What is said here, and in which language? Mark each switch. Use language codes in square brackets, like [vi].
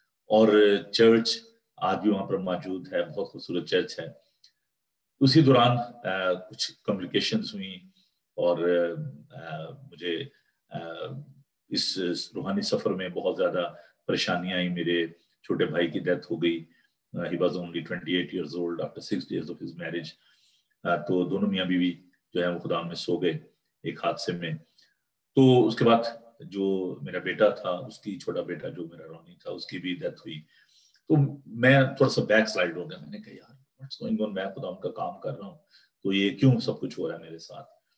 [ur] اور چرچ آج بھی وہاں پر موجود ہے، بہت خوبصورت چرچ ہے۔ اسی دوران کچھ کمپلیکیشنز ہوئیں، اور مجھے اس روحانی سفر میں بہت زیادہ پریشانیاں آئیں۔ میرے چھوٹے بھائی کی ڈیتھ ہو گئی، [en] he was only 28 years old after 6 years of his marriage. [ur] تو دونوں میاں بیوی جو ہے وہ خدا میں سو گئے ایک حادثے میں. تو اس کے بعد جو میرا بیٹا تھا, اس کی چھوٹا بیٹا جو میرا رونی تھا, اس کی بھی ڈیتھ ہوئی. تو میں تھوڑا سا بیک سلائڈ ہو گیا. میں نے کہا یار [en] what's going on, [ur] میں خدا کا کام کر رہا ہوں تو یہ کیوں سب کچھ ہو رہا ہے میرے ساتھ.